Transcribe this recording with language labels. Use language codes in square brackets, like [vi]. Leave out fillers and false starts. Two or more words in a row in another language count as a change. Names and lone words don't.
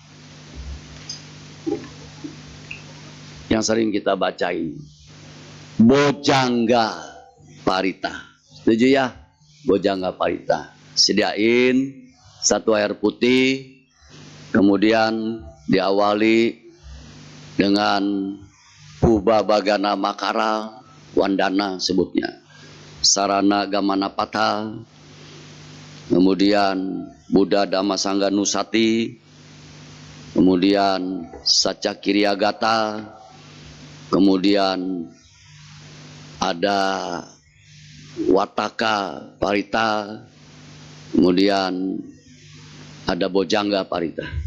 [id] Yang sering kita bacain, Bojangga Parita. Setuju ya? Bojangga Parita. Sediain 1 air putih, kemudian diawali dengan Puba Bagana Makara Wandana sebutnya, Sarana Gamana Pata, kemudian Buddha Dhamma Sangga Nusati, kemudian Saca Kiryagata, kemudian ada Wataka Parita, kemudian ada Bojangga Parita.